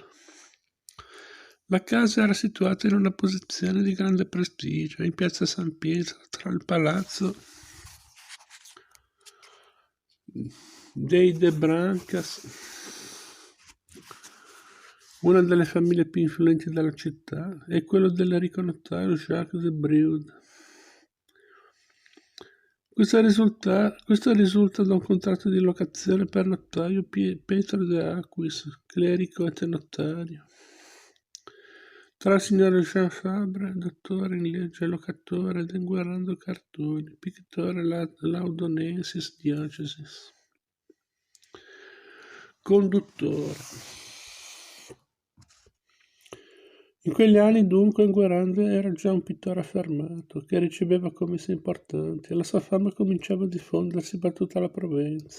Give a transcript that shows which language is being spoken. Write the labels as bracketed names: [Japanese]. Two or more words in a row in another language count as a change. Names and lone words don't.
[Italian] La casa era situata in una posizione di grande prestigio, in piazza San Pietro, tra il palazzo dei De Brancas, una delle famiglie più influenti della città, e quello dell'enrico notaio Jacques de Brioude. Questo risulta da un contratto di locazione per notaio Pietro de Aquis, clerico e notario, tra il signore Jean Fabre, dottore in legge e locatore, ed Enguerrand Cartoni, pittore [Latin] laudonensis diocesis. [Italian] Conduttore. In quegli anni dunque Enguerrand era già un pittore affermato, che riceveva commesse importanti, e la sua fama cominciava a diffondersi per tutta la Provenza.